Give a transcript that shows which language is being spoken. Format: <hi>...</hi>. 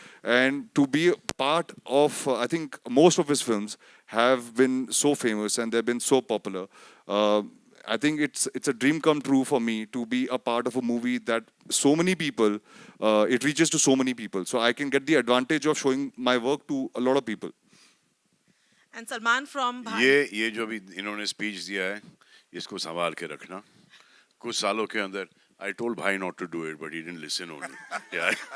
<en>And to be part of, I think most of his films have been so famous and they've been so popular. I think it's a dream come true for me to be a part of a movie that so many people, it reaches to so many people. So I can get the advantage of showing my work to a lot of people. And Salman from</en> <hi>ये जो भी इन्होंने speech दिया है, इसको संभाल के रखना. कुछ सालों के अंदर</hi> <en>I told bhai not to do it, but he didn't listen only. Yeah.</en>